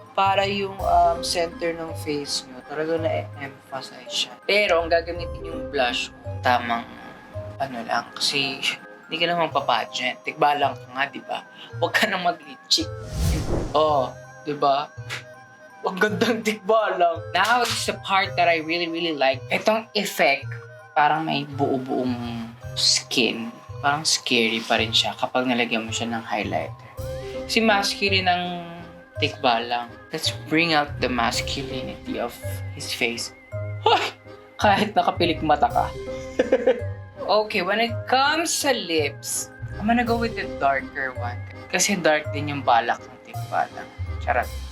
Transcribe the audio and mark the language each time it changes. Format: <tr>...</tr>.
<tl>Para yung center ng face nyo, talaga na-emphasize siya. Pero ang gagamitin yung blush mo, tamang lang. Kasi hindi ka naman papageant. Tikbalang ka nga, di ba? Huwag ka nang mag-lipstick. Di ba? Ang gandang tikbalang.</tl> <en>Now, it's the part that I really, really like.</en> <tl>Itong effect, parang may buo-buong skin. Parang scary pa rin siya kapag nalagyan mo siya ng highlighter. Si masculine ng tikbalang.</tl> <en>Let's bring out the masculinity of his face.</en> <tl>Hoy! Kahit nakapilik mata ka.</tl> <en>Okay, when it comes sa lips, I'm gonna go with the darker one.</en> <tl>Kasi dark din yung balak ng tikbalang. Charot.</tl>